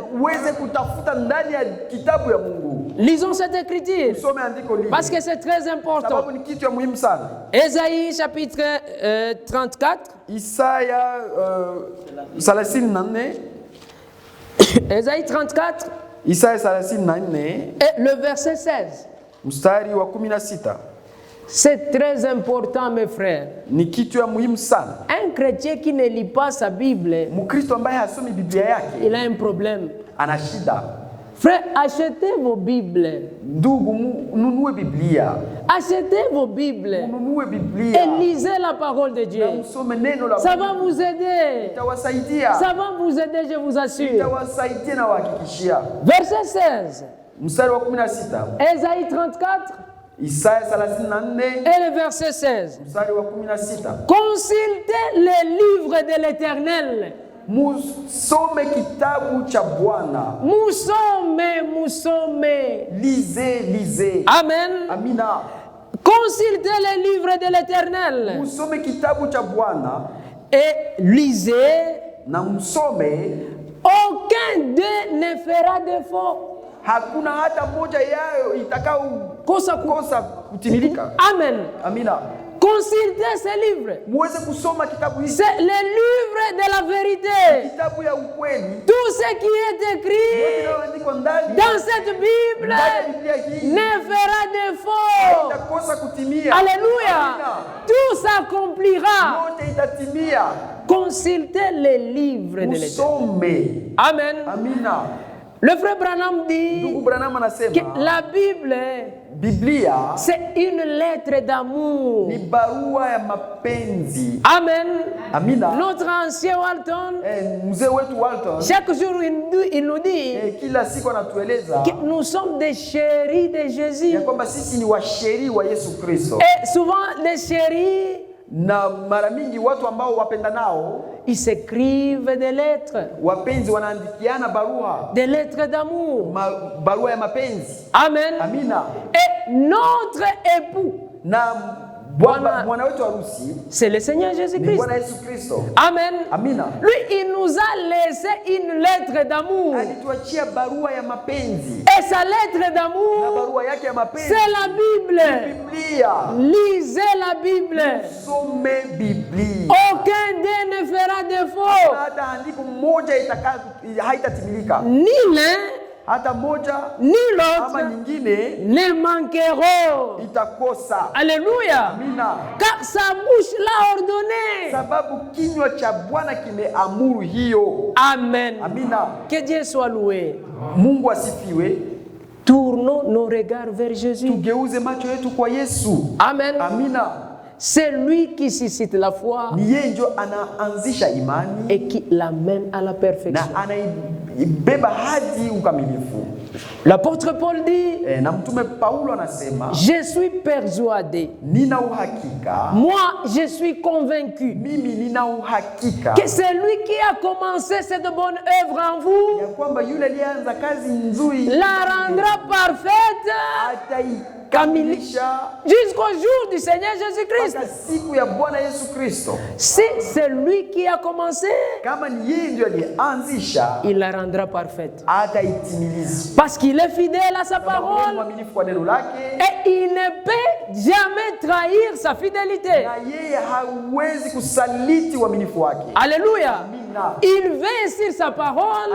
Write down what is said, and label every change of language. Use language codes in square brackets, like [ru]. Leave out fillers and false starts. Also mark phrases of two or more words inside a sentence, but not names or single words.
[sw] uweze kutafuta ndani ya kitabu ya Mungu. [fr] Lisons cette écriture [sw] Usome andiko lile [fr] parce que c'est très important. [sw] sababu ni kitu ya muhimu sana. [fr] Ésaïe chapitre 34. [sw] Isaya 34, [fr] Ésaïe 34 [sw] Isaya 34 [fr] et le verset 16. [sw] mstari wa 16. [fr] C'est très important, mes frères. [sw] Ni kitu ya muhimu sana. [fr] Un chrétien qui ne lit pas sa Bible, [sw] Mkristo ambaye hasomi Biblia yake [fr] il a un problème. [sw] ana shida. [fr] Frère, achetez vos Bibles. [sw] Ndugu, nunue Biblia. [fr] Achetez vos Bibles. [sw] Nunue Biblia. [fr] Et lisez la parole de Dieu. [sw] Na msome neno la [fr] Ça [sw] Mungu. [fr] va vous aider. [sw] Itawasaidia. [fr] Ça va vous aider, je vous assure. [sw] Itawasaidia na wahakikishia. [fr] Verset 16. [sw] Mstari wa 16. [fr] Ésaïe 34. [sw] Isaya 34. [fr] Et le verset 16. [sw] Mstari wa 16. [fr] Consultez les livres de l'Éternel. [sw] Musome kitabu cha Bwana. Musome. [fr] Lisez. Amen. [sw] Amina. [fr] Consultez les livres de l'Éternel. [sw] Musome kitabu cha Bwana. [fr] Et lisez. [sw] Na musome. [fr] Aucun d'eux ne fera défaut. [sw] Hakuna hata moja yao itakao kosa kutimilika. [fr] Amen. [sw] Amina. [fr] Consultez ces livres. [sw] Muweze kusoma kitabu hiki. [fr] C'est le livre de la vérité. [sw] Kitabu ya ukweli. [fr] Tout ce qui est écrit dans cette Bible ne fera défaut. [sw] Itakosa kutimia. [fr] Alléluia. Tout s'accomplira. [sw] Yote itatimia. [fr] Consultez les livres de l'Éternel. Amen. [sw] Amina. [fr] Le frère Branham dit que la Bible, [sw] Biblia, [fr] c'est une lettre d'amour. [sw] Ni barua ya mapenzi. [fr] Amen. [sw] Amina. [fr] Notre ancien Walton, [sw] mzee wetu Walton, [fr] chaque jour il nous dit [sw] kila siku anatueleza [fr] que nous sommes des chéris de Jésus. [sw] Ya kwamba sisi ni washeri wa Yesu Kristo. [fr] Et souvent les chéris, [sw] na mara mingi watu ambao wapenda nao [fr] ils s'écrivent des lettres. [sw] Wapenzi wanaandikiana barua. [fr] Des lettres d'amour. [sw] Barua ya mapenzi. [fr] Amen. [sw] Amina. [fr] Et notre époux, [sw] na bwana wetu harusi, [fr] c'est le Seigneur Jésus-Christ. [sw] Bwana Yesu Kristo. [fr] Amen. [sw] Amina. [fr] Lui, il nous a laissé une lettre d'amour. [sw] Alituachia barua ya mapenzi. [fr] Et sa lettre d'amour, [sw] na barua yake ya mapenzi, [fr] c'est la Bible. [sw] Biblia. [fr] Lisez la Bible. [sw] Some Biblia. [fr] Aucun d'eux ne fera défaut. [sw] Hata andiko moja haitatimilika. [fr] Ni l'un, [sw] hata moja [fr] ni l'autre [sw] ama nyingine [fr] ne manqueront. [sw] Itakosa. [fr] Alléluia. [sw] Amina. [fr] Car sa bouche l'a ordonné. [sw] Sababu kinywa cha Bwana kimeamuru hiyo. [fr] Amen. [sw] Amina. [fr] Que Dieu soit loué. [sw] Mungu asifiwe. [fr] Tournons nos regards vers Jésus. [sw] Tugeuze macho yetu kwa Yesu. [fr] Amen. [sw] Amina. [fr] C'est lui qui suscite la foi. [sw] Ni yeye ndio anaanzisha imani [fr] et qui l'amène à la perfection. [sw] Na anaibeba hadi ukamilifu. [fr] L'apôtre Paul dit, [sw] na mtume Paulo anasema, [fr] je suis persuadé. [sw] Nina uhakika. [fr] Moi, je suis convaincu. [sw] Mimi nina uhakika. [fr] Que c'est lui qui a commencé cette bonne œuvre en vous. [sw] Ya kwamba yule alianza kazi nzuri [fr] la rendra parfaite. [sw] Kamilisha [fr] jusqu'au jour du Seigneur Jésus-Christ. [sw] Siku ya Bwana Yesu Kristo. [fr] Si c'est lui qui a commencé, [sw] kama ni yeye ndiye alianzisha, [fr] il la rendra parfaite. [sw] Ataitimiliza. [fr] Parce qu'il est fidèle à sa parole. [sw] Mwaminifu kwa neno lake. [fr] Et il ne peut jamais trahir sa fidélité. [sw] Na yeye hawezi kusaliti uaminifu wake. [fr] Alléluia. [sw] Amina. [fr] Il veille sur sa parole.